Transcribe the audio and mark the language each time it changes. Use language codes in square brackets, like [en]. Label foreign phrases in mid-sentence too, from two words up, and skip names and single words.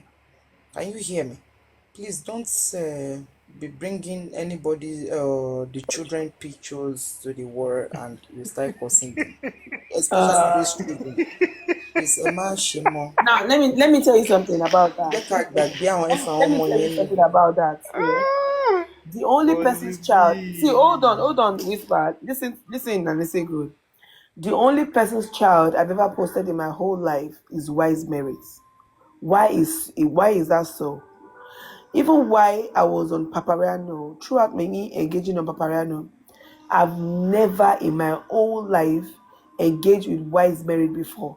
[en] Can you hear me? Please don't be bringing anybody, the children pictures to the world and you start cursing them, especially those children. Please, Emma Shimo. Now let me tell you something about that. [yo] Jẹ́ ká gbàgbé àwọn [en] Let, [yo] ẹ̀fà àwọn [en] let me [yo] ọmọ [en] tell you [yo] yẹn lẹ̀. [en] something about that. Yeah. Ah, The only Bolly person's child. See, B. hold on, whisper. Listen, and listen good. The only person's child I've ever posted in my whole life is Wise Merits. Why is that so? Even while I was on Papariano, throughout many engaging on Papariano, I've never in my whole life engaged with Wise Merit before.